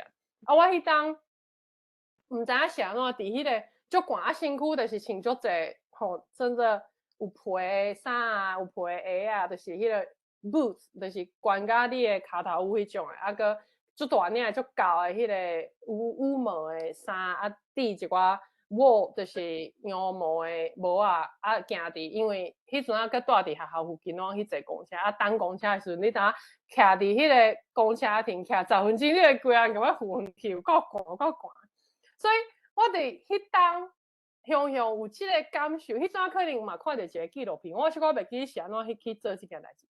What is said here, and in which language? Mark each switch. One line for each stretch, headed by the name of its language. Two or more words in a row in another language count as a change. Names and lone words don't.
Min Nan Chinese: 啊，我迄当毋知影是安怎，伫迄个足寒啊，身躯就是穿足济吼，真的有皮的衫啊，有皮的鞋啊，就是迄个 boots， 就是悬甲你的骹头有迄种的，啊个足大领足厚的迄个羽毛的衫啊，缀一寡帽，就是羊毛的帽啊，啊行伫，因为迄阵啊，佮住伫学校附近，拢去坐公车，啊等公车的时阵，你当徛伫迄个公车亭徛10分钟，你会规个人甲我昏去，够寒。所以我伫迄当雄有即个感受，迄阵可能嘛看着一个纪录片，我袂记是安怎去做即件代志。